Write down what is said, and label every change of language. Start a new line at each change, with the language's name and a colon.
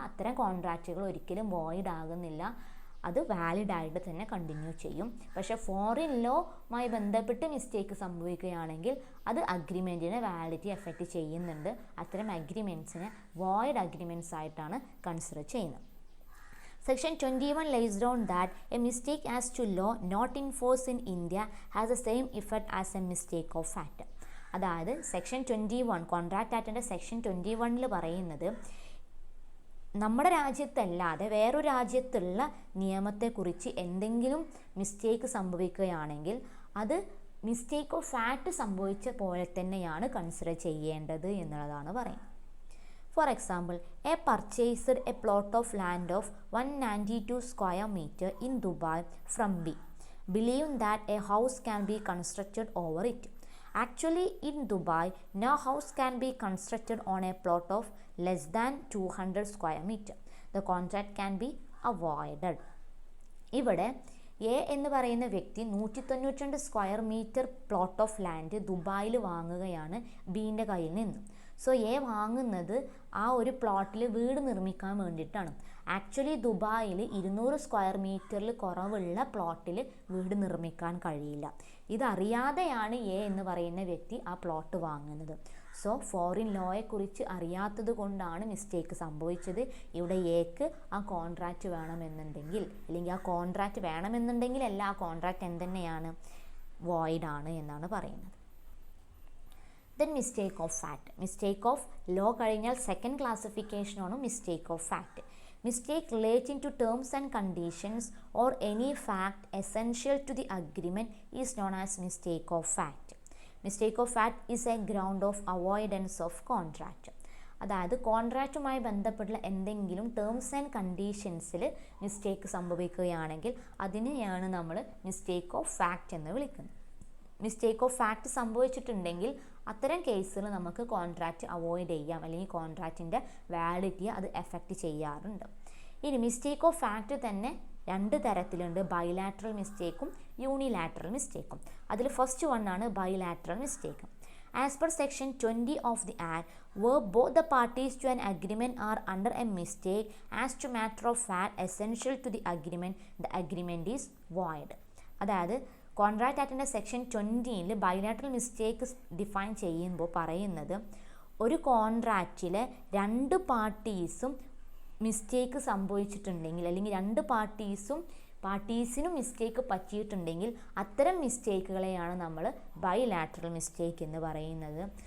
Malayalam: അത്തരം കോൺട്രാക്റ്റുകൾ ഒരിക്കലും വോയിഡ് ആകുന്നില്ല, അത് വാലിഡായിട്ട് തന്നെ കണ്ടിന്യൂ ചെയ്യും. പക്ഷേ ഫോറിൻ ലോയുമായി ബന്ധപ്പെട്ട് മിസ്റ്റേക്ക് സംഭവിക്കുകയാണെങ്കിൽ അത് അഗ്രിമെൻറ്റിനെ വാലിഡിറ്റി എഫക്റ്റ് ചെയ്യുന്നുണ്ട്. അത്തരം അഗ്രിമെൻറ്റ്സിനെ വോയിഡ് അഗ്രിമെൻറ്റ്സ് ആയിട്ടാണ് കൺസിഡർ ചെയ്യുന്നത്.
English: Section 21 lays down that a mistake as to law not in force in India has the same effect as a mistake of fact.
Malayalam: അതായത് സെക്ഷൻ 21 കോൺട്രാക്റ്റ് ആക്ടിൻ്റെ സെക്ഷൻ 21 പറയുന്നത്, നമ്മുടെ രാജ്യത്തല്ലാതെ വേറൊരു രാജ്യത്തുള്ള നിയമത്തെക്കുറിച്ച് എന്തെങ്കിലും മിസ്റ്റേക്ക് സംഭവിക്കുകയാണെങ്കിൽ അത് മിസ്റ്റേക്ക് ഓഫ് ഫാക്റ്റ് സംഭവിച്ച പോലെ തന്നെയാണ് കൺസിഡർ ചെയ്യേണ്ടത് എന്നുള്ളതാണ് പറയുന്നത്.
English: For example, A purchased a plot of land of 192 square meter in Dubai from B, believing that a house can be constructed over it. Actually, in Dubai, no house can be constructed on a plot of less than 200 square meter. The contract can be avoided.
Malayalam: ഇവിടെ A എന്ന് പറയുന്ന വ്യക്തി 192 square metre plot of land ദുബായിൽ വാങ്ങുകയാണ് ബീൻ്റെ കയ്യിൽ നിന്ന്. So A വാങ്ങുന്നത് ആ ഒരു പ്ലോട്ടിൽ വീട് നിർമ്മിക്കാൻ വേണ്ടിയിട്ടാണ്. ആക്ച്വലി ദുബായിൽ 200 സ്ക്വയർ മീറ്ററിൽ കുറവുള്ള പ്ലോട്ടിൽ വീട് നിർമ്മിക്കാൻ കഴിയില്ല. ഇതറിയാതെയാണ് എ എന്ന് പറയുന്ന വ്യക്തി ആ പ്ലോട്ട് വാങ്ങുന്നത്. സോ ഫോറിൻ ലോയെക്കുറിച്ച് അറിയാത്തത് കൊണ്ടാണ് മിസ്റ്റേക്ക് സംഭവിച്ചത്. ഇവിടെ എക്ക് ആ കോൺട്രാക്റ്റ് വേണമെന്നുണ്ടെങ്കിൽ, അല്ലെങ്കിൽ ആ കോൺട്രാക്റ്റ് വേണമെന്നുണ്ടെങ്കിൽ അല്ല, ആ കോൺട്രാക്റ്റ് എന്തുതന്നെയാണ്, വോയിഡ് ആണ് എന്നാണ് പറയുന്നത്. Then mistake of fact. Mistake of law കഴിഞ്ഞാൽ second ക്ലാസിഫിക്കേഷനാണ് mistake of fact.
English: Mistake relating to terms and conditions or any fact essential to the agreement is known as mistake of fact. Mistake of fact is a ground of avoidance of contract.
Malayalam: അതായത് കോൺട്രാക്റ്റുമായി ബന്ധപ്പെട്ടുള്ള എന്തെങ്കിലും terms and കണ്ടീഷൻസിൽ mistake സംഭവിക്കുകയാണെങ്കിൽ അതിനെയാണ് നമ്മൾ mistake of fact എന്ന് വിളിക്കുന്നത്. Mistake of fact സംഭവിച്ചിട്ടുണ്ടെങ്കിൽ അത്തരം കേസുകൾ നമുക്ക് കോൺട്രാക്റ്റ് അവോയ്ഡ് ചെയ്യാം, അല്ലെങ്കിൽ കോൺട്രാക്റ്റിൻ്റെ വാലിഡിറ്റിയെ അത് എഫക്റ്റ് ചെയ്യാറുണ്ട്. ഇനി മിസ്റ്റേക്ക് ഓഫ് ഫാക്റ്റ് തന്നെ രണ്ട് തരത്തിലുണ്ട്, ബൈലാറ്ററൽ മിസ്റ്റേക്കും യൂണിലാറ്ററൽ മിസ്റ്റേക്കും. അതിൽ ഫസ്റ്റ് വൺ ആണ് bilateral mistake.
English: As per section 20 of the Act, where both the parties to an agreement are under a mistake as to matter of fact essential to the agreement is void.
Malayalam: അതായത് contract ആക്ടിൻ്റെ section 20ൽ bilateral mistake define ചെയ്യുമ്പോൾ പറയുന്നത്, ഒരു കോൺട്രാക്റ്റിലെ രണ്ട് പാർട്ടീസും mistake സംഭവിച്ചിട്ടുണ്ടെങ്കിൽ, അല്ലെങ്കിൽ രണ്ട് പാർട്ടീസിനും mistake പറ്റിയിട്ടുണ്ടെങ്കിൽ അത്തരം മിസ്റ്റേക്കുകളെയാണ് നമ്മൾ ബൈലാറ്ററൽ മിസ്റ്റേക്ക് എന്ന് പറയുന്നത്.